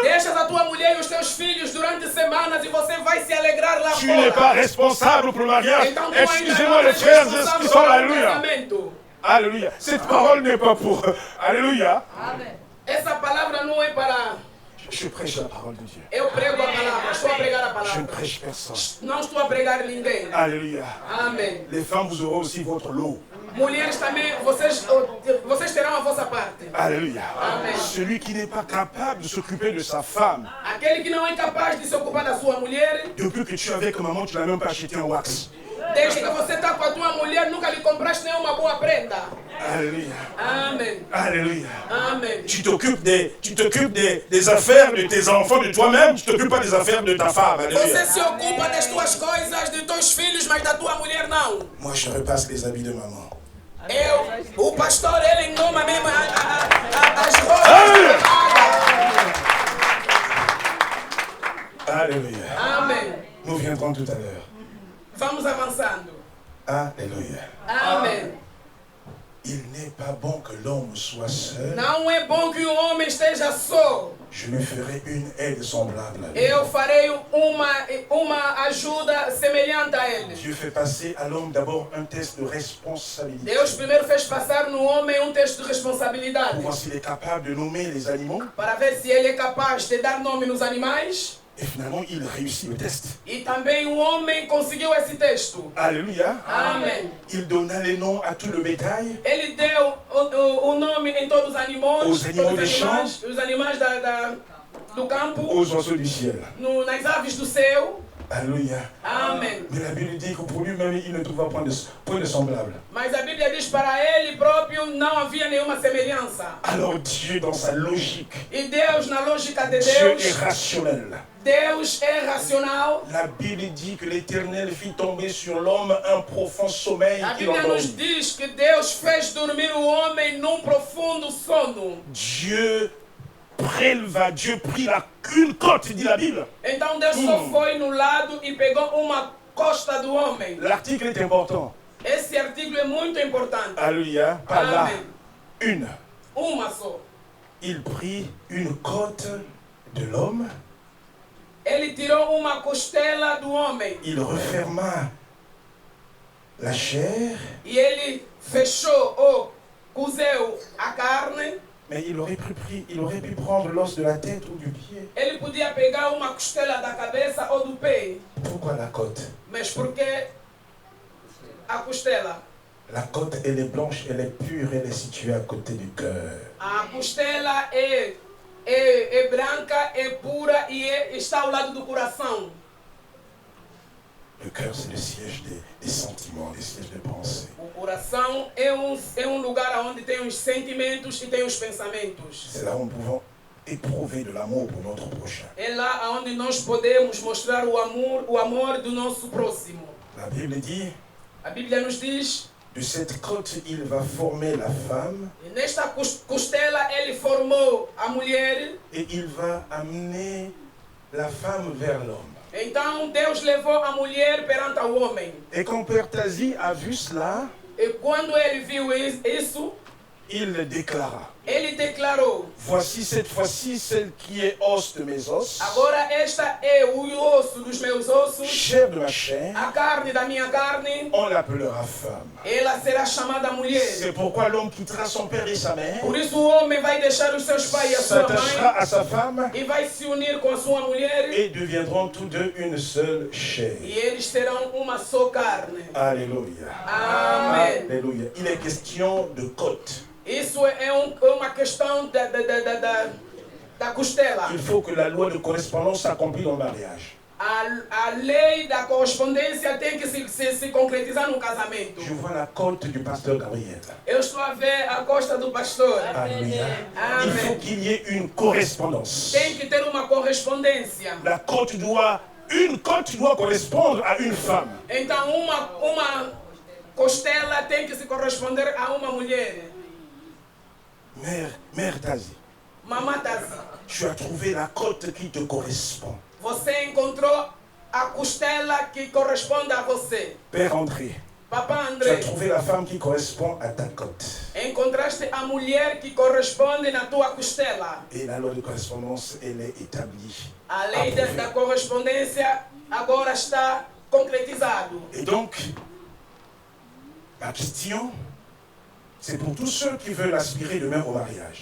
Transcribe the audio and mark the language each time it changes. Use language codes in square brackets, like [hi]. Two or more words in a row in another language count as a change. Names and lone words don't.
[pt] Deixas a tua mulher e os teus filhos durante semanas e você vai se alegrar lá [fr] Tu n'es pas [pt] fora. [fr] responsable pour le mariage. [pt] Então tu ainda [fr] Excusez-moi [pt] não [fr] les [pt] és [fr] frères et [pt] responsável [fr] qui sont [pt] pelo [fr] alléluia. [pt] casamento. [fr] Alléluia. Cette parole n'est pas pour. Alléluia. [pt] Essa palavra não é para... [fr] Je prêche la parole de Dieu. [pt] Eu prego a palavra, estou a pregar a [fr] Je ne [pt] palavra. [fr] prêche personne. [pt] Não estou a pregar ninguém. [fr] Alléluia. [pt] Amém. [fr] Les femmes, vous aurez aussi votre lot. [pt] Mulheres também, vocês terão a vossa parte. [fr] Alléluia. [pt] Amen. [fr] Celui qui n'est pas capable de s'occuper de sa femme, [pt] Aquele que não é capaz de se ocupar da sua mulher, [fr] depuis que tu es avec maman, tu n'as même pas acheté un wax. [pt] desde que você está com a tua mulher, nunca lhe compraste nenhuma boa prenda. [fr] Alléluia. [pt] Amém. [fr] Alléluia. [pt] Amém. [fr] Tu t'occupes des affaires de tes enfants, de toi-même, tu t'occupes pas des affaires de ta femme. [pt] Você [fr] Alléluia. [pt] se ocupa das tuas coisas, dos teus filhos, mas da tua mulher não. [fr] Moi, je repasse les habits de maman. [pt] O pastor, ele engoma mesmo as roupas. [fr] Alléluia. [pt] Amém. [fr] Nous viendrons tout à l'heure. [pt] Vamos avançando. [fr] Alléluia. [pt] Amém. [fr] Il n'est pas bon que l'homme soit seul. [pt] Não é bom que o homem esteja só. [fr] Je lui ferai une aide semblable à lui. [pt] Eu farei uma ajuda semelhante a ele. [fr] Dieu fait passer à l'homme d'abord un test de responsabilité. [pt] Deus primeiro fez passar no homem texto de responsabilidade. [fr] Pour voir s'il est capable de nommer les animaux. [pt] Para ver se ele é capaz de dar nome nos animais. [fr] Et finalement, il réussit le test. [pt] E também o homem conseguiu esse texto. [fr] Alléluia. [pt] Amém. [fr] Il donna les noms à tout le bétail. [pt] Ele deu o nome em todos os animais. Os animais todos [fr] des champs. [pt] os animais do campo. [fr] Aux oiseaux du ciel. [pt] Nas aves do céu. [fr] Alléluia. [pt] Amém. [fr] Mais la Bible dit que pour lui-même, il ne trouva point de semblable. [pt] Mas a Bíblia diz para ele próprio não havia nenhuma semelhança. [fr] Alors Dieu, dans sa logique, [pt] E Deus, na lógica de [fr] Dieu [pt] Deus, [fr] est rationnel. [pt] Deus é racional. [fr] La Bible dit que l'Éternel fit tomber sur l'homme un profond sommeil [pt] A [fr] qui [pt] Bíblia nos [fr] l'endormit. [pt] diz que Deus fez dormir o homem num profundo sono. [fr] Dieu prit une côte, dit la Bible. [pt] Então Deus só foi no lado e pegou uma costa do homem. [fr] L'article est important. [pt] Esse artigo é muito importante. [fr] Alléluia. Pas là. [pt] Amém. [fr] Une. [pt] Uma só. [fr] Il prit une côte de l'homme. [pt] Ele tirou uma costela do homem. [fr] Il referma la chair. [pt] E ele fechou ou cozeu a carne. [fr] Mais il aurait pu prendre l'os de la tête ou du pied. [pt] Ele podia pegar uma costela da cabeça ou do pé. [fr] Pourquoi la côte? [pt] Mas por que a costela? [fr] La côte, elle est blanche, elle est pure, elle est située à côté du cœur. [pt] A costela é branca, é pura e está ao lado do coração. [fr] Le cœur, c'est le siège des sentiments, le siège des pensées. [pt] O coração é lugar onde tem os sentimentos e tem os pensamentos. [fr] C'est là où nous pouvons éprouver de l'amour pour notre prochain. [pt] É lá onde nós podemos mostrar o amor do nosso próximo. [fr] La Bible dit, [pt] A Bíblia nos diz, [fr] de cette côte, il va former la femme [pt] e nesta costela ele formou a mulher. [fr] et il va amener la femme vers l'homme. [pt] Então Deus levou a mulher perante o homem. [fr] Et quand Père Tazi a vu cela, [pt] E quando ele viu isso, [fr] il déclara, [pt] ele declarou declarou: [fr] voici cette fois-ci celle qui est os de mes os, [pt] agora esta é o osso dos meus ossos, [fr] chair de ma chair, [pt] a carne da minha carne, [fr] on l'appellera femme. [pt] ela será chamada mulher. [fr] C'est pourquoi l'homme quittera son père et sa mère, [pt] Por isso o homem vai deixar os seus pais e a sua [fr] s'attachera [pt] mãe [fr] à sa femme [pt] e vai se unir com a sua mulher [fr] et deviendront tous deux une seule chair. [pt] e eles serão uma só carne. [fr] Alléluia. [pt] Amém. [fr] Alléluia. Il est question de côte. [pt] Isso é uma questão da costela. [fr] Il faut que la loi de correspondance s'accomplisse dans le mariage. [pt] A lei da correspondência tem que se concretizar no casamento. [fr] Je vois la côte du pasteur Gabriel. [pt] Eu estou a ver a costa do pastor. [fr] Alléluia. [pt] Amém. [fr] Il faut qu'il y ait une correspondance. [pt] Tem que ter uma correspondência. [fr] Une côte doit correspondre à une femme. [pt] Então uma costela tem que se corresponder a uma mulher. [fr] Mère Tazi, [pt] Mamãe Tazi, [fr] tu as trouvé la côte qui te correspond. [pt] você encontrou a costela que corresponde a você. [fr] Père André, [pt] Papá [fr] tu [pt] André, [fr] as trouvé la femme qui correspond à ta côte. [pt] encontraste a mulher que corresponde na tua costela. [fr] Et la loi de correspondance, elle est établie. [pt] A lei da correspondência agora está concretizada. [fr] Et donc, ma question, c'est pour tous ceux qui veulent aspirer demain au mariage.